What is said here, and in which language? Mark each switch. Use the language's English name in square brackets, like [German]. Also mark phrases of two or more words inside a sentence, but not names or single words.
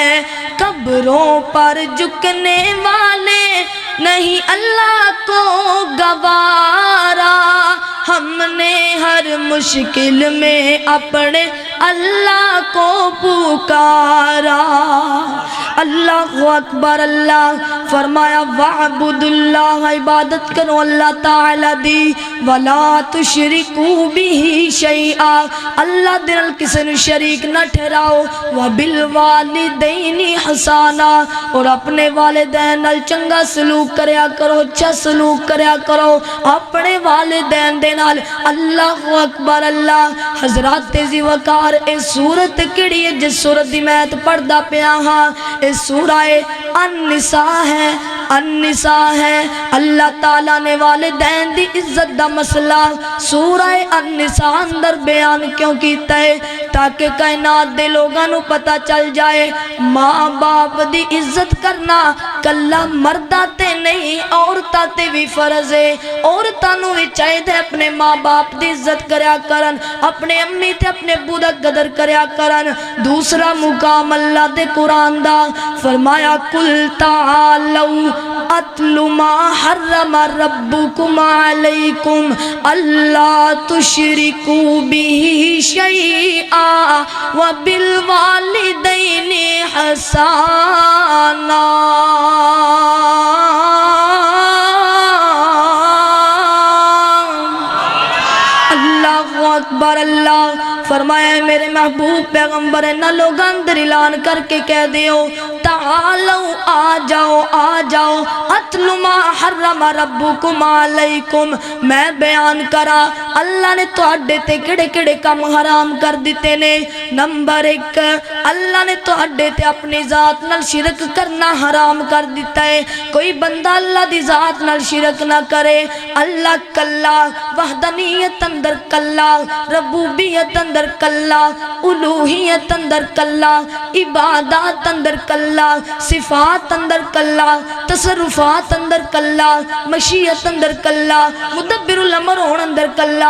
[Urdu] قبروں پر جھکنے والے نہیں اللہ کو گوارا، ہم نے ہر مشکل میں اپنے اللہ کو پکارا۔ [Arabic] اللہ اکبر۔ [Punjabi] اللہ فرمایا [Arabic] وَاعْبُدُ اللَّهَ، [Punjabi] عبادت کرو اللہ تعالی دی، [Arabic] وَلَا تُشْرِكُوا بِهِ شَيْئًا، [Punjabi] اللہ دل کسی نے شریک نہ ٹھہراؤ، [Arabic] وَبِالْوَالِدَيْنِ حَسَانًا، [Punjabi] اور اپنے والدین نال چنگا سلوک کریا کرو، اچھا سلوک کریا کرو اپنے والدین دے نال۔ [Arabic] اللہ اکبر۔ [Punjabi] اللہ حضرات تیزی وقار، اے سورت کڑی ہے جس سورت دی میں پڑھدا پیا ہاں، اے سورہ النساء ہے، النساء ہے۔ اللہ تعالیٰ نے والدین دی عزت دا مسئلہ سورہ النساء اندر بیان کیوں کیتا ہے؟ تاکہ کائنات دے لوگاں نو پتہ چل جائے ماں باپ دی عزت کرنا کلا مردہ تے نہیں، عورتاں تے بھی فرض ہے۔ عورتاں نو بھی چاہیے اپنے ماں باپ دی عزت کریا کرن، اپنے امی تے اپنے ابو دا قدر کریا کرن۔ دوسرا مقام اللہ دے قرآن دا فرمایا [Arabic] قُلْ تَعَالَوْا أَتْلُ مَا حَرَّمَ رَبُّكُمْ عَلَيْكُمْ أَلَّا تُشْرِكُوا بِهِ شَيْئًا وَبِالْوَالِدَيْنِ حَسَانًا۔ اللہ اکبر۔ [Punjabi] اللہ فرمایا میرے محبوب پیغمبر نہ لوگ اندر اعلان کر کے کہہ دیو تعالو آ جاؤ آ جاؤ، [Arabic] اتلو ما حرم ربکم علیکم، [Punjabi] میں بیان کرا اللہ نے تواڈے تے کڑے کڑے کام حرام کر دیتے نے۔ نمبر 1، اللہ نے تواڈے تے اپنی ذات نال شرک کرنا حرام کر دیتا ہے۔ کوئی بندہ اللہ دی ذات نال شرک نہ کرے۔ اللہ کلا، وحدانیت اندر کلا، ربوبیت اندر کلا، الوہیت اندر کلا، عبادات اندر کلا، صفات اندر کلا، تصرفات اندر کلا، مشیت اندر کلا، [Arabic] مدبر الامر [Punjabi] ہون اندر کلا۔